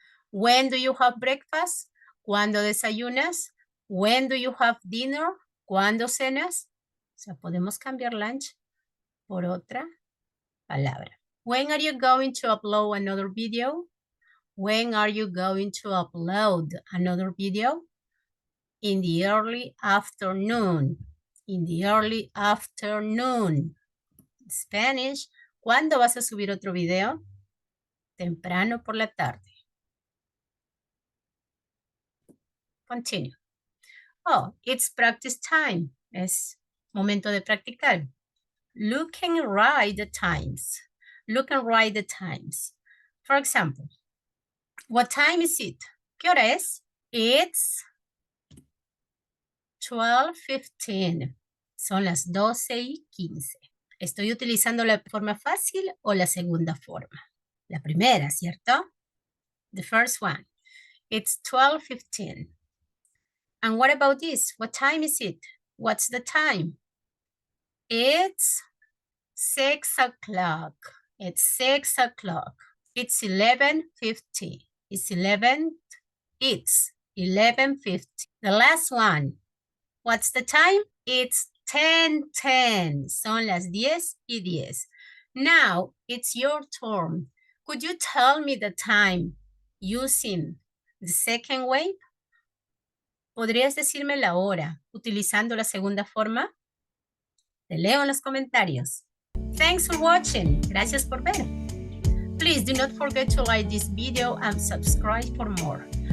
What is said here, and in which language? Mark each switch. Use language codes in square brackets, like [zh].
[en] When do you have breakfast? [es] ¿Cuándo desayunas? [en] When do you have dinner? [es] ¿Cuándo cenas? O sea, podemos cambiar lunch por otra palabra. [en] When are you going to upload another video? When are you going to upload another video? In the early afternoon. In the early afternoon. Spanish. [es] ¿Cuándo vas a subir otro video? Temprano por la tarde. [en] Continue. Oh, it's practice time. [es] Es momento de practicar. [en] Look and write the times. Look and write the times. For example, what time is it? [es] ¿Qué hora es? [en] It's 12:15. [es] Son las 12:15. ¿Estoy utilizando la forma fácil o la segunda forma? La primera, ¿cierto? [en] The first one. It's 12:15. And what about this? What time is it? What's the time? It's 6 o'clock. It's 6 o'clock. It's 11:50. It's 11:50. The last one. What's the time? It's 10:10. [es] Son las 10:10. [en] Now, it's your turn. Could you tell me the time using the second way? [es] ¿Podrías decirme la hora utilizando la segunda forma? Te leo en los comentarios. [en] Thanks for watching. [es] Gracias por ver. [en] Please do not forget to like this video and subscribe for more.